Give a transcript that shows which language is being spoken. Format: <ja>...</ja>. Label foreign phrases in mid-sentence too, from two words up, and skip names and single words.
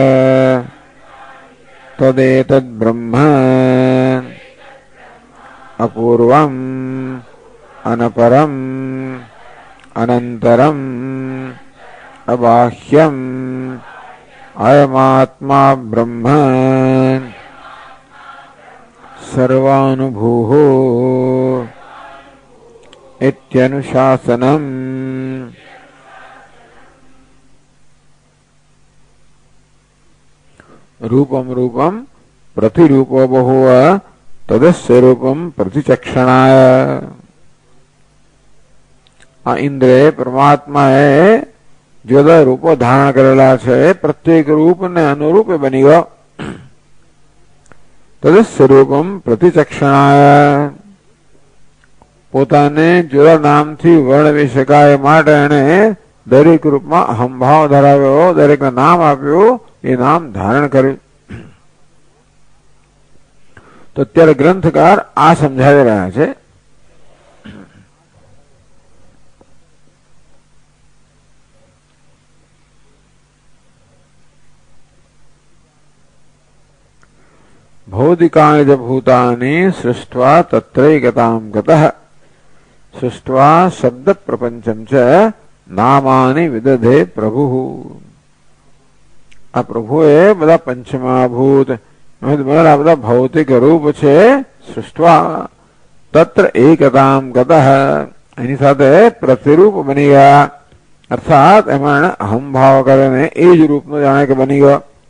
<sa>तदेतद्ब्रह्म अपूर्वम् अनपरम् अनन्तरम् अबाह्यम् अयमात्मा ब्रह्म सर्वानुभूः इत्यनुशासनम्। रूपम रूपम प्रतिरूपो बहुव तदस्य रूपम प्रतिचक्षणाय।</sa> <gu>આ ઇન્દ્રે પરમાત્મા એ જુદા રૂપો ધારણ કરેલા છે, પ્રત્યેક રૂપ ને અનુરૂપ બની ગયો।</gu> <sa>तदस्य रूपम प्रतिचक्षणाय</sa> <gu>પોતાને જુદા નામથી વર્ણવી શકાય માટે એને દરેક રૂપમાં અહંભાવ ધરાવ્યો, દરેકને નામ આપ્યું, એ નામ ધારણ કર્યું. તો અત્યારે ગ્રંથકાર આ સમજાવી રહ્યા છે.</gu> <sa>भौतिकानि च भूतानि सृष्ट्वा तत्रैकतां गतः सृष्ट्वा शब्द प्रपंचम च नामानि विदधे प्रभुः.</sa> <gu>આ પ્રભુએ બધા પંચમહાભૂત બધા ભૌતિક રૂપ છે</gu> <sa>सृष्ट्वा तत्र एकतां गतः</sa> <gu>એની સાથે પ્રતિરૂપ બની ગયા, અર્થાત એમાં અહંભાવ કરીને એ જ રૂપનો જાણે કે બની ગયો.</gu>